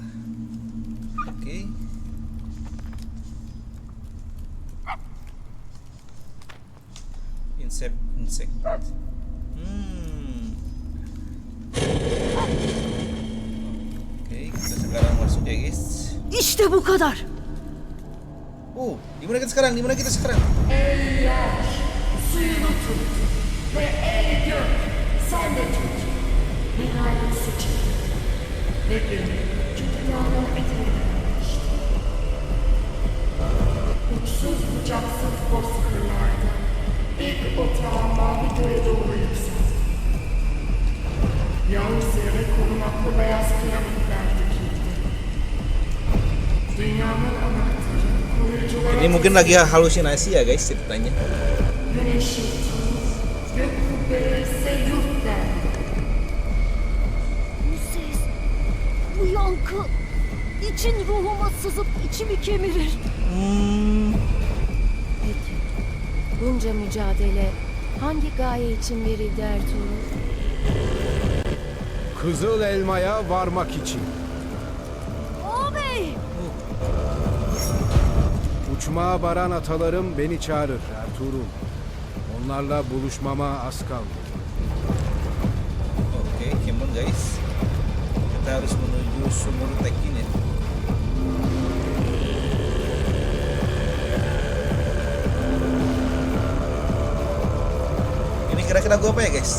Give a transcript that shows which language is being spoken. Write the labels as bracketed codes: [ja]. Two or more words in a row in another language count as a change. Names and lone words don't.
[id] Oke. Insect. Oke, kita sekarang masuk ya guys. [tr] İşte bu kadar. [id] Di mana kita sekarang? [tr] Ey yer, suyunu tut ve ey gök, sen de tut. Nihayet seçildi ve beni dünyanın eteğine vermişti. Uçsuz bucaksız bozkırlarda ilk otağın mavi göğe doğru yükseldi. Yalnız yere korunaklı beyaz piramitler dikildi. [id] Ini mungkin lagi halusinasi ya guys ceritanya. [tr] Güneş yettiğimiz gök kubbe ise yurt dendi. Bu ses, bu yankı. İçin ruhuma sızıp içimi kemirir. Peki, bunca mücadele hangi gaye için verildi Ertuğrul? Kızıl Elma'ya varmak için. Ağabey! Uçmağa varan atalarım beni çağırır Ertuğrul. Onlarla buluşmama az kaldı. [en] Oke, come on guys. [id] Kita harus menuju sumur Tekin ya. Ini kira-kira gue apa ya guys?